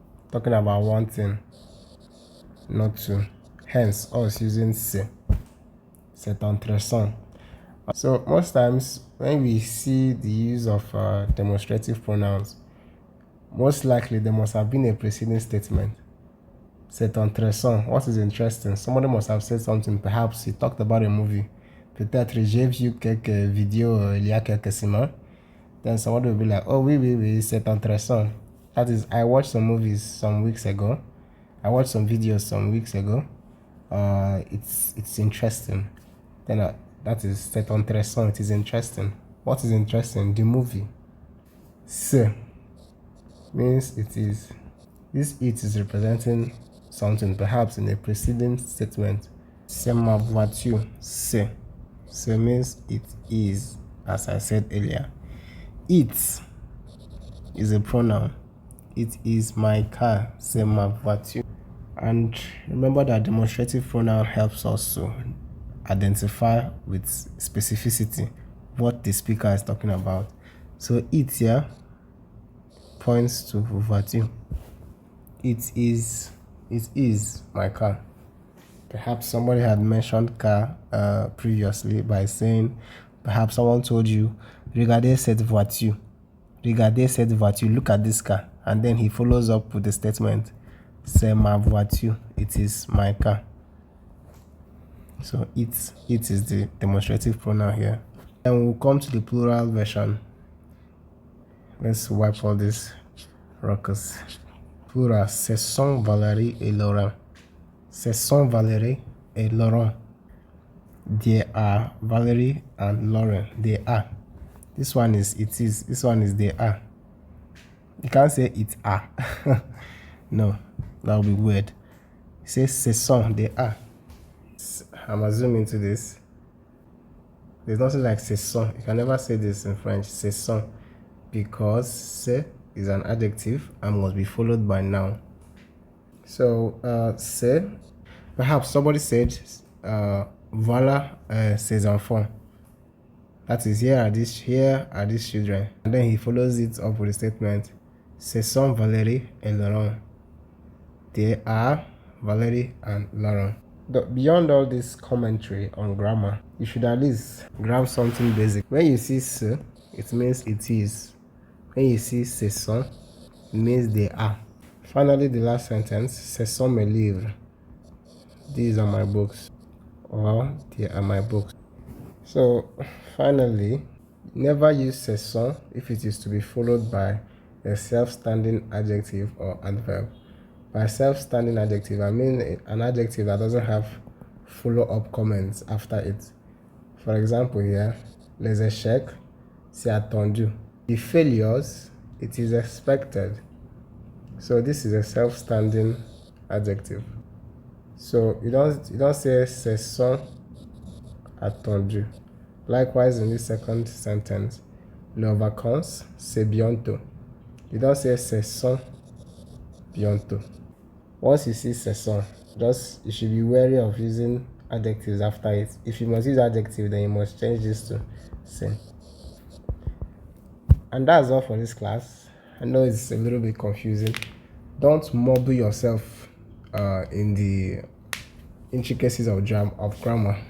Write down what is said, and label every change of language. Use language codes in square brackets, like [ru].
[en] Talking about one thing, not two. Hence, us using se. [fr] C'est intéressant. [en] So most times when we see the use of demonstrative pronouns, most likely there must have been a preceding statement. [fr] C'est intéressant. [en] What is interesting? Somebody must have said something. Perhaps he talked about a movie. [fr] Peut-être j'ai vu quelques vidéos il y a quelques semaines. [en] Then somebody will be like, [fr] oh oui, c'est intéressant. [en] That is, I watched some movies some weeks ago. I watched some videos some weeks ago. It's interesting. Then that is, [fr] c'est intéressant. [en] It is interesting. What is interesting? The movie. Se means it is. This it is representing something, perhaps in a preceding statement. [fr] C'est ma voiture. [en] C'est. C'est means it is, as I said earlier. It is a pronoun. It is my car. [fr] C'est ma voiture. [en] And remember that demonstrative pronoun helps us to identify with specificity what the speaker is talking about. So it here points to voiture. It is my car. Perhaps somebody had mentioned car previously by saying, perhaps someone told you, [fr] regardez cette voiture. Regardez cette voiture, [en] look at this car. And then he follows up with the statement, [fr] c'est ma voiture, [en] it is my car. So it is the demonstrative pronoun here. And we'll come to the plural version. Let's wipe all these rockers. [fr] Plural, ce sont Valérie et Laurent. Ce sont Valérie et Laurent. [en] They are Valerie and Lauren. They are. This one is it is. This one is they are. You can't say it are. No, that would be weird. Say [fr] ce sont, [en] they are. I'm assuming into this. There's nothing like [fr] ce sont. [en] You can never say this in French. Ce sont, because ce is an adjective and must be followed by noun. So ce, perhaps somebody said [fr] voilà ses enfants. [en] That is, here are these children. And then he follows it up with the statement, [fr] ce sont Valérie et Laurent. [en] They are Valérie and Laurent. Beyond all this commentary on grammar, you should at least grab something basic. When you see ce, it means it is. When you see ce sont, it means they are. Finally, the last sentence, [fr] ce sont mes livres. [en] These are my books. Or they are my books. So finally, never use ce sont if it is to be followed by a self-standing adjective or adverb. By self-standing adjective, I mean an adjective that doesn't have follow-up comments after it. For example here, [fr] les échecs, c'est attendu. [en] The failures, it is expected. So this is a self-standing adjective. So you don't say [fr] ce sont attendu. [en] Likewise, in this second sentence, [fr] leurs vacances, c'est bientôt. [en] You don't say [fr] ce sont bientôt. [en] Once you see ce sont, you should be wary of using adjectives after it. If you must use adjective, then you must change this to c'est. And that's all for this class. I know it's a little bit confusing. Don't mobble yourself in the intricacies of grammar.